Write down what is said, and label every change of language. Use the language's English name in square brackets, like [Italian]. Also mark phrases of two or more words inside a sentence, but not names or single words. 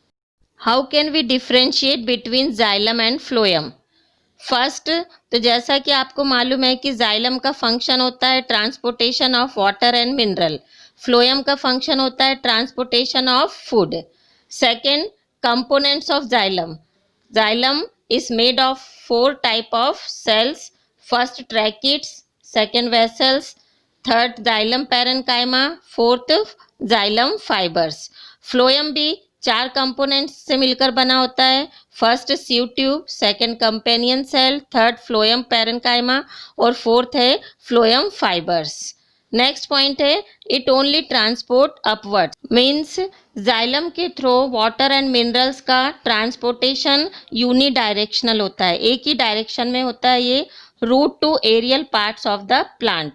[English] How can we differentiate between xylem and phloem? [Hindi] फर्स्ट, तो जैसा कि आपको मालूम है कि जाइलम का फंक्शन होता है [English] transportation of water and mineral, [Hindi] फ्लोएम का फंक्शन होता है [English] transportation of food. Second, components of xylem. जाइलम is made of 4 type of cells. First tracheids, second vessels, third xylem parenchyma, fourth xylem fibers. [Hindi] Phloem भी 4 कंपोनेंट्स से मिलकर बना होता है। [English] first sieve tube, second companion cell, third phloem parenchyma और फोर्थ है phloem fibers. next point [Hindi] है, [English] it only transport upward, means [Hindi] जाइलम के थ्रू [English] water and minerals [Hindi] का ट्रांसपोर्टेशन [English] uni directional [Hindi] होता है, एक ही डायरेक्शन में होता है ये, [English] root to aerial parts of the plant.